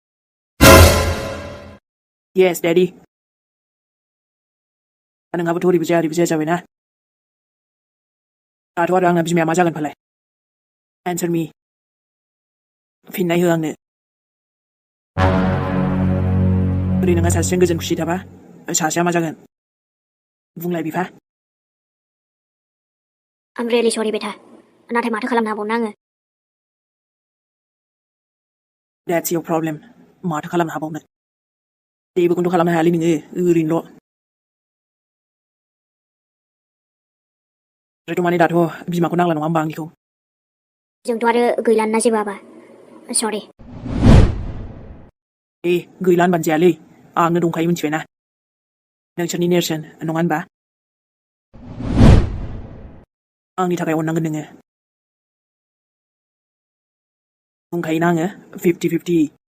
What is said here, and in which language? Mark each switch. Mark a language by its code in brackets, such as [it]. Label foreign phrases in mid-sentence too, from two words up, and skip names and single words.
[en] yes daddy [brx] नोंहाबोथ' ओरैबो जाया जाबायना दाथ' आरो आंना बिमाया मा जागोन फालाय [en] answer me [brx] फिननाय हो आंनो ओरै नोंहा सासेजों गोजोन खुसि थाबा सासेया मा जागोन बुंलाय बिफा [en] I'm really sorry beta [brx] नाथाय माथो खालामनो हाबावनो आङो [en] That's your problem [brx] माथो खालामनो हाबावनो जेबोखौनोथ' खालामनो हायालै नोङो ओरैनोल' ओमफ्रायथ' माने दाथ' बिमाखौ नांला नङा होमबा आंनिखौ जोंथ' आरो गैलाना जेबोआबा सरि गैला होनबानो जायालै आंनो दंखायो मिथिबायना नोंसोरनि नेरसोन नङा होनबा आंनि थाखाय अननांगोन नोङो बुंखायोना आङो 50-50